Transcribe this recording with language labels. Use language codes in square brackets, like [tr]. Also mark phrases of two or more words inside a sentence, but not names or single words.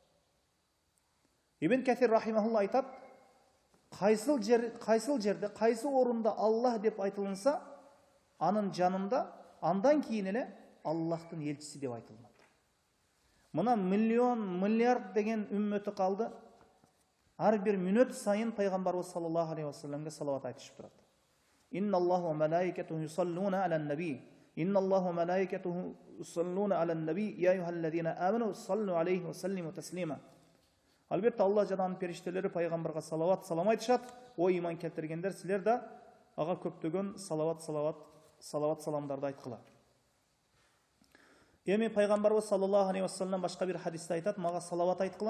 [ky] Ибн Касир рахимахулла айтат: кайсыл жерде, кайсы орунда Аллах деп айтылынса, анын жанында андан кийин эле Аллахтын элчиси деп айтылат. Мына миллион, миллиард деген үммөтү калды. Ар бир мүнөт сайын пайгамбарыбыз [ar] صلى الله عليه وسلم [ky] салават айтышып турат. [ar] إن الله وملائكته يصلون على النبي. إن الله وملائكته يصلون على النبي. يا أيها الذين آمنوا صلوا عليه وسلموا تسليما. [ky] Албетте Аллах жананын периштелери пайгамбарга салават салам айтышат. О иман келтиргендер, силер да ага көптөгөн салават саламдарды айткыла. Эми пайгамбарыбыз [ar] صلى الله عليه وسلم [ky] башка бир хадисте айтат: "Мага салават айткыла."